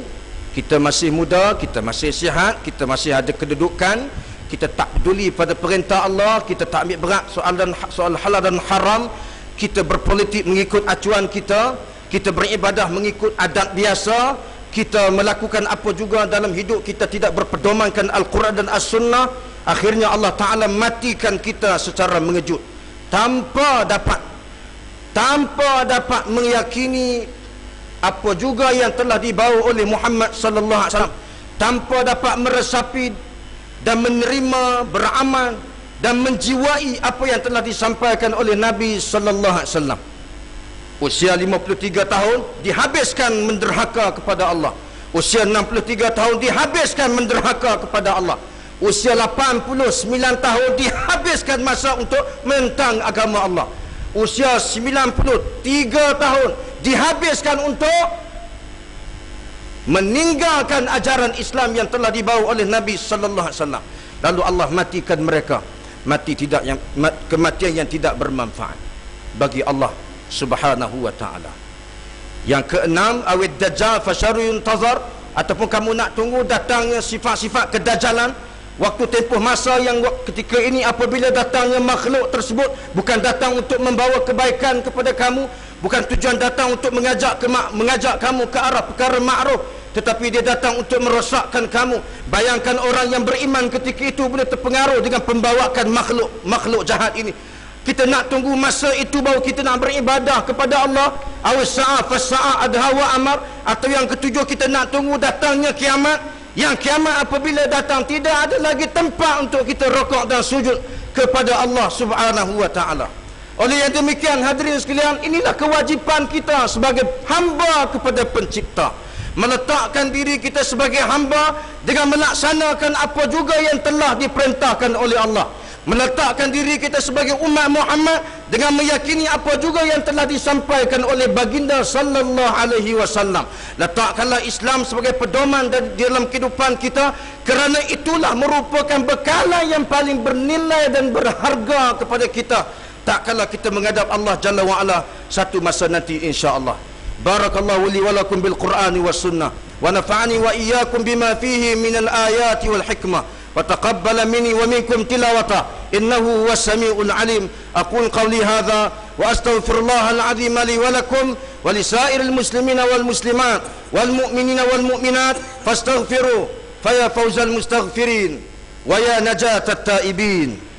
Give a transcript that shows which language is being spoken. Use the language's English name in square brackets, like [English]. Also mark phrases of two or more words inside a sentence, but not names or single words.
[Malay] Kita masih muda, kita masih sihat, kita masih ada kedudukan, kita tak peduli pada perintah Allah, kita tak ambil berat soal halal dan haram, kita berpolitik mengikut acuan kita, kita beribadah mengikut adat biasa, kita melakukan apa juga dalam hidup kita tidak berpedomankan Al-Quran dan As-Sunnah. Akhirnya Allah Ta'ala matikan kita secara mengejut, tanpa dapat meyakini apa juga yang telah dibawa oleh Muhammad [Arabic] صلى الله عليه وسلم, [Malay] tanpa dapat meresapi dan menerima, beramal dan menjiwai apa yang telah disampaikan oleh Nabi [Arabic] صلى الله عليه وسلم. [Malay] Usia 53 tahun dihabiskan menderhaka kepada Allah. Usia 63 tahun dihabiskan menderhaka kepada Allah. Usia 89 tahun dihabiskan masa untuk mentang agama Allah. Usia 93 tahun dihabiskan untuk meninggalkan ajaran Islam yang telah dibawa oleh Nabi [Arabic] صلى الله عليه وسلم. [Malay] Lalu Allah matikan mereka, kematian yang tidak bermanfaat bagi Allah [Arabic] سبحانه وتعالى. [Malay] Yang keenam, [Arabic] أو الدجال فشر ينتظر, [Malay] ataupun kamu nak tunggu datangnya sifat-sifat kedajalan. Waktu tempoh masa yang ketika ini apabila datangnya makhluk tersebut bukan datang untuk membawa kebaikan kepada kamu, bukan tujuan datang untuk mengajak kamu ke arah perkara ma'ruf, tetapi dia datang untuk merosakkan kamu. Bayangkan orang yang beriman ketika itu boleh terpengaruh dengan pembawaan makhluk jahat ini. Kita nak tunggu masa itu baru kita nak beribadah kepada Allah. [Arabic] أو الساعة فالساعة أدهى وأمر. [Malay] Atau yang ketujuh, kita nak tunggu datangnya kiamat. Yang kiamat apabila datang tidak ada lagi tempat untuk kita rukuk dan sujud kepada Allah [Arabic] سبحانه وتعالى. [Malay] Oleh yang demikian, hadirin sekalian, inilah kewajipan kita sebagai hamba kepada pencipta, meletakkan diri kita sebagai hamba dengan melaksanakan apa juga yang telah diperintahkan oleh Allah, meletakkan diri kita sebagai umat Muhammad dengan meyakini apa juga yang telah disampaikan oleh baginda [Arabic] صلى الله عليه وسلم. [Malay] Letakkanlah Islam sebagai pedoman dalam kehidupan kita, kerana itulah merupakan bekalan yang paling bernilai dan berharga kepada kita tak kala kita menghadap Allah [Arabic] جل وعلا [Malay] satu masa nanti [Arabic] إن شاء الله. بارك الله لي ولكم بالقرآن والسنة ونفعني وإياكم بما فيه من الآيات والحكمة. وتقبل مني ومنكم تلاوته إنه هو السميع العليم. أقول قولي هذا وأستغفر الله العظيم لي ولكم ولسائر المسلمين والمسلمات والمؤمنين والمؤمنات فاستغفروا فيا فوز المستغفرين ويا نجاة التائبين.